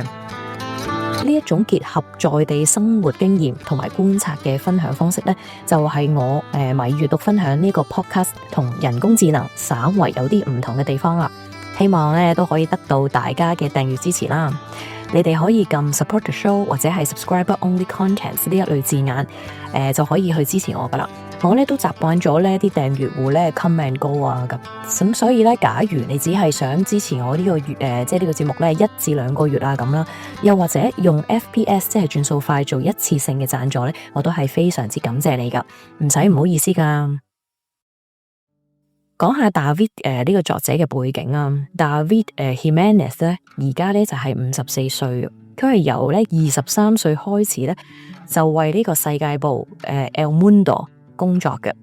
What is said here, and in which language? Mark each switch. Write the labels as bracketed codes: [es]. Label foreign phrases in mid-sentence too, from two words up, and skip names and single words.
[yue] 呢一種結合在地生活經驗同埋觀察嘅分享方式咧，就係我米閱讀分享呢個 podcast 同人工智能稍為有啲唔同嘅地方啦。希望咧都可以得到大家嘅訂閱支持啦。你哋可以撳 [en] support the show [yue] 或者係 [en] subscriber only contents [yue] 呢一類字眼，就可以去支持我噶啦。我咧都習慣咗呢啲訂閱戶咧 [en] come and go [yue] 啊咁所以咧，假如你只係想支持我呢個月即係呢個節目咧1至2個月啊咁啦，又或者用 FPS 即係轉數快做一次性嘅贊助咧，我都係非常之感謝你噶，唔使唔好意思噶。講下 David 呢個作者嘅背景啊。David Jimenez 咧而家咧就係54歲，佢係由咧23歲開始咧就為呢個世界報El Mundo 工作嘅。